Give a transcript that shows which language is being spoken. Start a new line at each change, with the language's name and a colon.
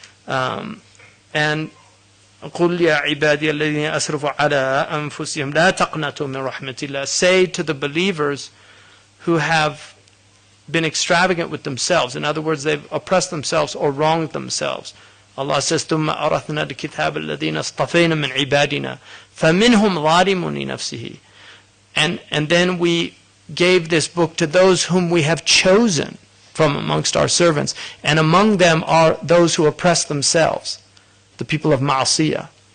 Arabic: And قُلْ يَا عِبَادِيَ الَّذِينَ أَسْرَفُوا عَلَىٰ أَنفُسِهِمْ لَا تَقْنَطُوا مِنْ رَحْمَةِ اللَّهِ.
English: Say to the believers who have been extravagant with themselves, in other words, they've oppressed themselves or wronged themselves.
Arabic: Allah says, ثُمَّ أَرَثْنَا الْكِتَابَ الَّذِينَ اصْطَفَيْنَا مِنْ عِبَادِنَا فَمِنْهُمْ ظَالِمٌ لِنَفْسِهِ.
English: And then we gave this book to those whom we have chosen from amongst our servants. And among them are those who oppress themselves, the people of ma'asiyah.